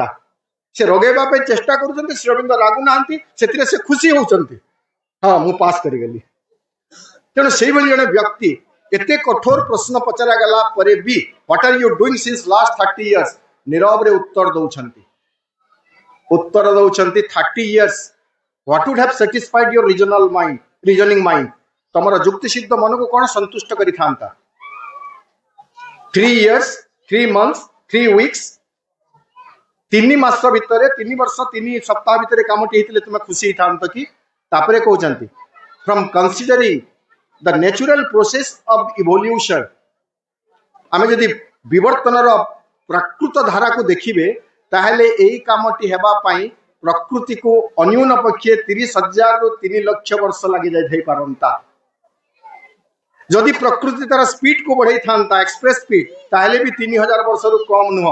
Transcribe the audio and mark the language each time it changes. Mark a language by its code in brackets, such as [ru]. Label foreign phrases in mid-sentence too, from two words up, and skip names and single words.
[or] ସେ ରଗେଇବା ପାଇଁ ଚେଷ୍ଟା କରୁଛନ୍ତି, ଶ୍ରୀଅରବିନ୍ଦ ରାଗୁନାହାନ୍ତି, ସେଥିରେ ସେ ଖୁସି ହଉଛନ୍ତି, ହଁ ମୁଁ ପାସ୍ କରିଗଲି। ତେଣୁ ସେଇଭଳି ଜଣେ ବ୍ୟକ୍ତି ଏତେ କଠୋର ପ୍ରଶ୍ନ ପଚରାଗଲା ପରେ ବି [en] what are you doing since last 30 years [or] ନୀରବରେ ଉତ୍ତର ଦଉଛନ୍ତି 30 years। [en] What would have satisfied your reasoning mind? [or] ତମର ଯୁକ୍ତିସିଦ୍ଧ ମନକୁ କଣ ସନ୍ତୁଷ୍ଟ କରିଥାନ୍ତା? [en] 3 years, 3 months, 3 weeks, [or] 3 ମାସ ଭିତରେ, 3 ବର୍ଷ 3 ସପ୍ତାହ ଭିତରେ କାମଟି ହେଇଥିଲେ ତୁମେ ଖୁସି ହେଇଥାନ୍ତ କି? ତାପରେ କହୁଛନ୍ତି [en] from considering the natural process of evolution, [or] ଆମେ ଯଦି ବିବର୍ତ୍ତନର ପ୍ରାକୃତ ଧାରାକୁ ଦେଖିବେ ତାହେଲେ ଏହି କାମଟି ହେବା ପାଇଁ ପ୍ରକୃତିକୁ ଅନ୍ୟୁନ ପକ୍ଷେ 30,000 ରୁ 3 ଲକ୍ଷ ବର୍ଷ ଲାଗି ଯାଇଥାଇ ପାରନ୍ତା। ଯଦି ପ୍ରକୃତି ତାର ସ୍ପିଡ କୁ ବଢେଇଥାନ୍ତା, [en] express speed, [or] ତାହେଲେ ବି 3000 ବର୍ଷରୁ କମ୍ ନୁହଁ।